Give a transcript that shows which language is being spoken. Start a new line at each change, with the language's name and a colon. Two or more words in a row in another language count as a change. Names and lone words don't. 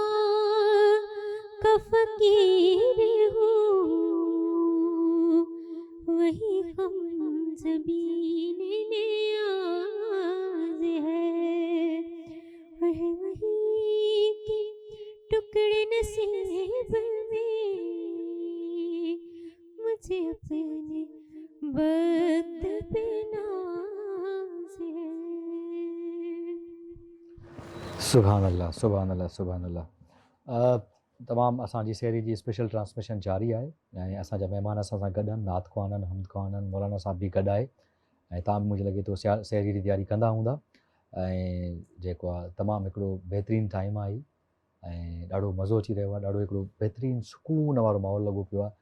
Urdu: کا فقیر ہوں، وہی ہم زبین نیاز ہے، اور ہے وہی کے ٹکڑے نصیب میں، مجھے اپنے وقت پہ ناز ہے۔
Arabic: سبحان اللہ سبحان اللہ سبحان اللہ۔
Sindhi: تمام असांजी सेरी जी स्पेशल ट्रांसमिशन जारी आहे ऐं असांजा महिमान असां सां गॾु आहिनि, नात ख़्वान आहिनि, हमद ख़्वान आहिनि, मौलाना साहब बि गॾु आहे, ऐं तव्हां बि मुंहिंजे लॻे थो सेरी जी तयारी कंदा हूंदा, ऐं जेको आहे तमामु हिकिड़ो बहितरीनु टाइम आहे ऐं ॾाढो मज़ो अची रहियो आहे, ॾाढो हिकिड़ो बहितरीनु सुकून वारो माहौल लॻो पियो आहे।